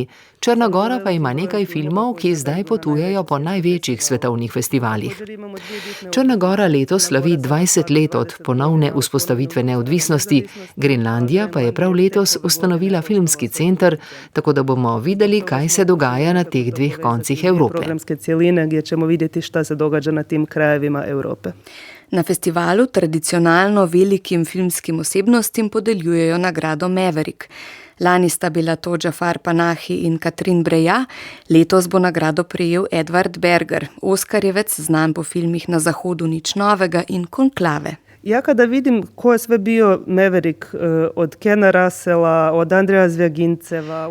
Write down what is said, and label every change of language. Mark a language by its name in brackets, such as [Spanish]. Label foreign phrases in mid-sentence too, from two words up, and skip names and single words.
[Slovenian] Črna gora pa ima nekaj filmov, ki zdaj potujejo po največjih svetovnih festivalih. Črna gora letos slavi 20 let od ponovne vzpostavitve neodvisnosti, Grenlandija pa je prav letos ustanovila filmski center, tako da bomo videli, kaj se dogaja na teh dveh koncih Evrope. Programske celine, [Bosnian] gdje ćemo vidjeti šta se događa na tim krajevima Evrope. [Slovenian] Na festivalu tradicionalno velikim filmskim osebnostim podeljujejo nagrado Maverick. Lani sta bila to Jafar Panahi in Katrin Breja, letos bo nagrado prejel Edward Berger, oskarjevec znan po filmih Na zahodu nič novega in Konklave. [Bosnian] Ja kada vidim ko je sve bio Maverick, od Kena Russella, od Andreja Zvjaginceva...